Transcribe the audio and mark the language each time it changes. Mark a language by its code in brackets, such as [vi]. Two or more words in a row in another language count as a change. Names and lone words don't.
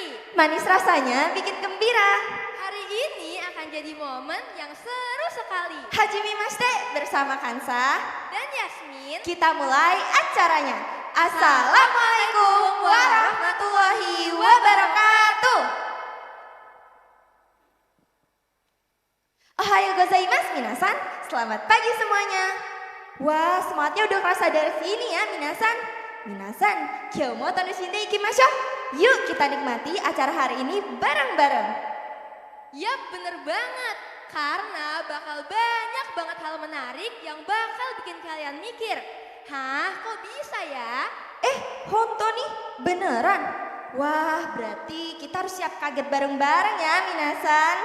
[id] Manis rasanya bikin gembira. Hari ini akan jadi momen yang seru sekali. [ja] はじめまして [id] bersama Kansa dan Yasmin. Kita mulai acaranya. [ar] السلام عليكم ورحمة الله وبركاته. [ja] おはようございます皆さん. [id] Selamat pagi semuanya. Wah, semangatnya udah kerasa dari sini ya, Minasan. [ja] 皆さん、今日も楽しんでいきましょう. [id] Yuk kita nikmati acara hari ini bareng-bareng. Yap, bener banget. Karena bakal banyak banget hal menarik yang bakal bikin kalian mikir. Hah, kok bisa ya? Honto nih, beneran? Wah, berarti kita harus siap kaget bareng-bareng ya, Minasan.